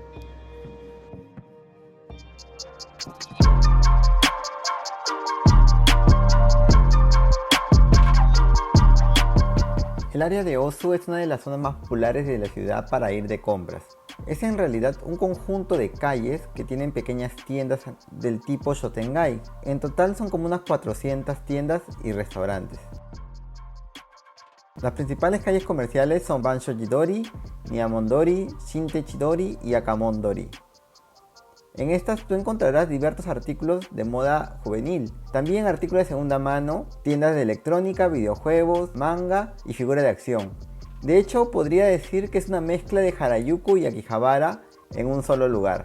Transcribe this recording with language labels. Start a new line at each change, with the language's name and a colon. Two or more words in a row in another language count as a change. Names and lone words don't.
Spanish: El área de Osu es una de las zonas más populares de la ciudad para ir de compras. Es en realidad un conjunto de calles que tienen pequeñas tiendas del tipo Shotengai. En total son como unas 400 tiendas y restaurantes. Las principales calles comerciales son Bansho-ji-dori, Miyamon-dori, Shintech-dori y Akamon-dori. En estas tú encontrarás diversos artículos de moda juvenil, también artículos de segunda mano, tiendas de electrónica, videojuegos, manga y figuras de acción. De hecho, podría decir que es una mezcla de Harajuku y Akihabara en un solo lugar.